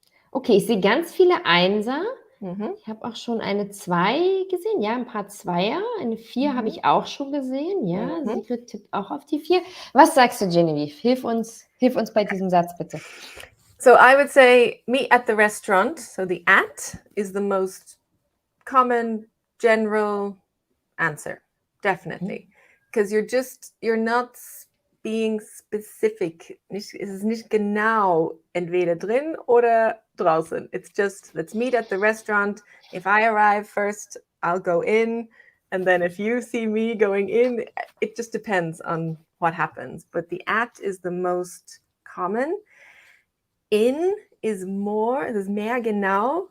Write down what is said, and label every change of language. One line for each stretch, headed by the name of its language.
German: Okay, ich sehe ganz viele Einser. Ich habe auch schon eine 2 gesehen, ja, ein paar Zweier. Eine 4 habe ich auch schon gesehen, ja. Sigrid tippt auch auf die 4. Was sagst du, Genevieve? Hilf uns bei diesem Satz, bitte.
English: So I would say meet at the restaurant. So the at is the most common, general answer, definitely. Because you're not being specific.
German: Es ist nicht genau entweder drin oder draußen.
English: It's just, let's meet at the restaurant. If I arrive first, I'll go in. And then if you see me going in, it just depends on what happens. But the at is the most common. In is more, there's
German: mehr genau.